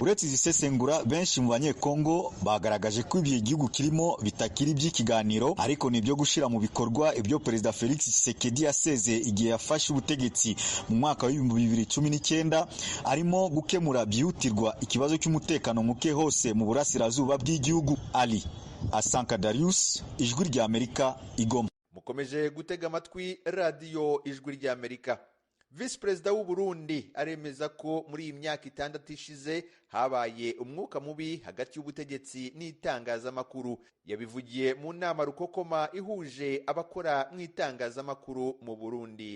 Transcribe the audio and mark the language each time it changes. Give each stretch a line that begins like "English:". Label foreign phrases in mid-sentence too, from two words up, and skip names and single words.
Rundi: Uretse izisesengura, benshi mu banyekongo bagaragaje ko ibi igihugu kirimo bitakiri by'ikiganiro, ariko nibyo gushira mu bikorwa ibyo perezida Felix Tshisekedi yaseze igihe yafashe ubutegetsi mu mwaka wa 2019, arimo gukemura byihutirwa ikibazo cy'umutekano muke hose mu burasirazuba bw'igihugu. Ali Asanka Darius, Ijwi rya Amerika, Igoma. Mukomeje gutega amatwi radio Ijwi rya Amerika. Visi Perezida w'u Burundi aremeza ko muri iyi myaka 6 ishize habaye umwuka mubi hagati y'ubutegetsi n'itangazamakuru. Yabivugiye mu nama rukokoma ihuje abakora mu itangazamakuru mu Burundi.